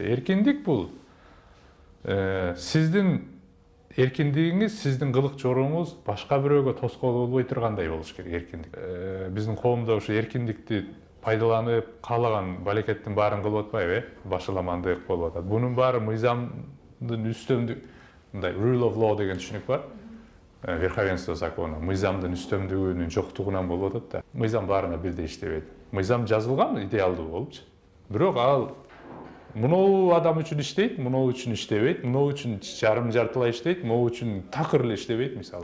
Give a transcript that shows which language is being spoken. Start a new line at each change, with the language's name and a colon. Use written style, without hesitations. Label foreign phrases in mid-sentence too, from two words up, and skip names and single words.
Kyrgyz: Эркиндик бул сиздин эркиндигиңиз, сиздин кылык жорооңуз башка бирөөгө тоскоол болбой тургандай болуш керек эркиндик. Биздин коомдо ошо эркиндикти пайдаланып, каалаган балекеттин баарын кылып атпайбы, башаламандык болуп атат. Бунун баары мыйзамдын үстөмдүк, мындай
English: rule of law
Kyrgyz: деген түшүнүк бар.
Russian: Верховенство закона,
Kyrgyz: мыйзамдын үстөмдүгүнүн жоктугунан болуп атат да. Мыйзам баарына бирдей иштебейт. Мыйзам жазылган идеалдуу болупчу. Бирок ал мынау адам үчүн иштейт, мынау үчүн иштебейт, мынау үчүн жарым-жартылай иштейт, могу үчүн такыр эле иштебейт мисалы.